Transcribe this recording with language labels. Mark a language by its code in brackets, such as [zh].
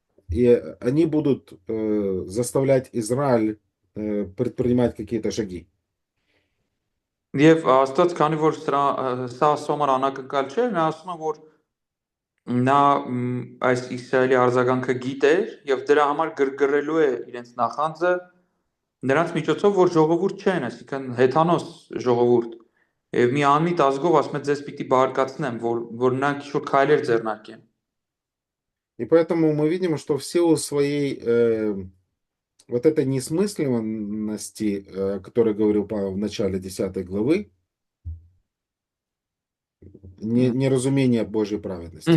[ru] И они будут заставлять Израиль предпринимать какие-то шаги. [hy] Եվ Աստված, քանի որ սա սոմար անակնկալ չէր, նա ասում է, որ նա այս Իսրայելի արձագանքը գիտեր եւ դրա համար գրգռելու է իրենց նախանձը նրանց միջոցով, որ ժողովուրդ չեն, այսինքն հեթանոս ժողովուրդ։ Եվ մի անմիտ ազգով ասում է ձեզ պիտի բարկացնեմ, որ նրանք ինչ-որ քայլեր ձեռնարկեն։ [ru] И поэтому мы видим, что в силу своей вот этой несмысленности, о которой говорил Павел в начале 10 главы, неразумение Божьей праведности.